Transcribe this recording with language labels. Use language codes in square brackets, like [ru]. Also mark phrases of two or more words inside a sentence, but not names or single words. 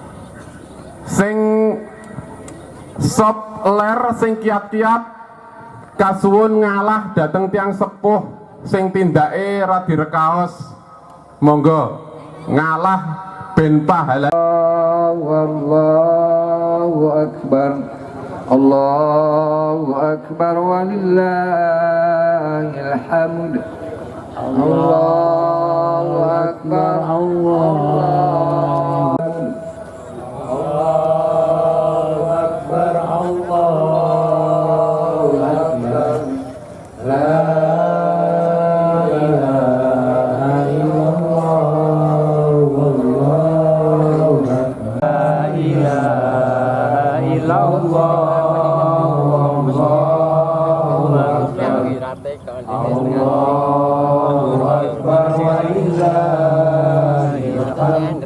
[jv] Sing sop ler sing kiat-kiat kasuwun ngalah dateng tiang sepuh sing tindake ra direkaos. Monggo ngalah ben pahala. [ar] الله أكبر. الله أكبر ولله الحمد. الله أكبر. الله أكبر. الله أكبر. لا إله إلا الله. والله أكبر. لا إله إلا الله. الله أكبر ولله الحمد.